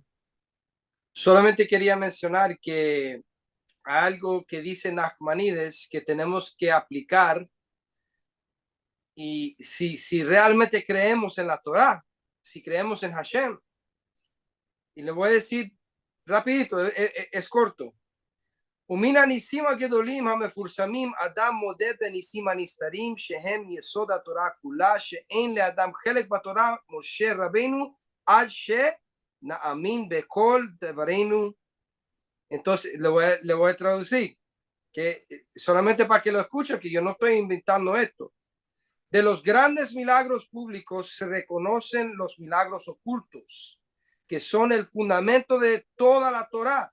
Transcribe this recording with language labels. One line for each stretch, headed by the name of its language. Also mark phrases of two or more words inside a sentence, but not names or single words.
Spanish: solamente quería mencionar que algo que dice Nachmanides que tenemos que aplicar y si realmente creemos en la Torá, si creemos en Hashem, y le voy a decir rapidito, es corto.
Hebrew: ומן הניסים הגדולים המפורסמים אדם מודה בניסים הנסתרים שהם יסוד התורה כולה שאין לאדם חלק בתורה משה רבנו עד שנאמין בכל דברינו.
Spanish: Entonces le voy a traducir que solamente para que lo escuchen, que yo no estoy inventando esto. De los grandes milagros públicos se reconocen los milagros ocultos, que son el fundamento de toda la Torá.